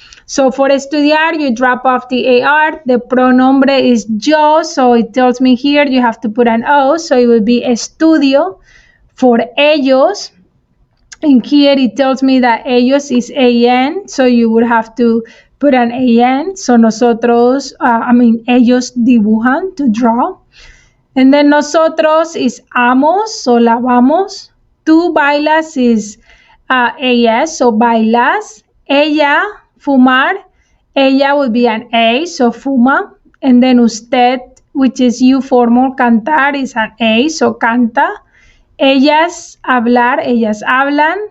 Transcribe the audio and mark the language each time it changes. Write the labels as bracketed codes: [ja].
[en] So for estudiar, you drop off the AR. The pronombre is yo, so it tells me here you have to put an O, so it will be estudio. For ellos, in here it tells me that ellos is AN, so you would have to put an AN. So nosotros, [es] ellos dibujan, [en] to draw. And then nosotros is amos, so lavamos. [es] Tú bailas [en] is AS, so bailas. Ella, fumar. Ella would be an A, so fuma. And then usted, which is you formal, cantar is an A, so canta. [es] Ellas, hablar, ellas hablan.